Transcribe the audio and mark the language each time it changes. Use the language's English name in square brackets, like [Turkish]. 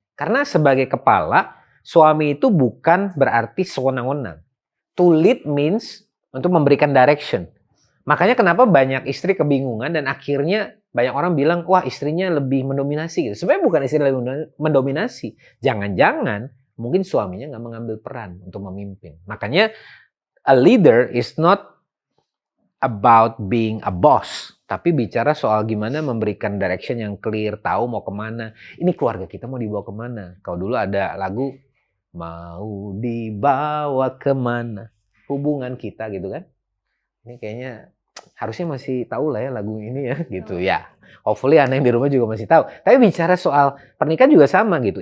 [Indonesian] Karena sebagai kepala, suami itu bukan berarti sewenang-wenang. [English] To lead means [Indonesian] untuk memberikan direction. Makanya kenapa banyak istri kebingungan dan akhirnya banyak orang bilang, wah istrinya lebih mendominasi gitu. Sebenarnya bukan istri lebih mendominasi. Jangan-jangan mungkin suaminya nggak mengambil peran untuk memimpin. Makanya [English] a leader is not about being a boss, [Indonesian] tapi bicara soal gimana memberikan direction yang clear, tahu mau kemana. Ini keluarga kita mau dibawa kemana. Kalau dulu ada lagu, mau dibawa kemana hubungan kita gitu kan. Ini kayaknya harusnya masih tahu lah ya lagu ini ya gitu ya. Hopefully anak yang di rumah juga masih tahu. Tapi bicara soal pernikahan juga sama gitu.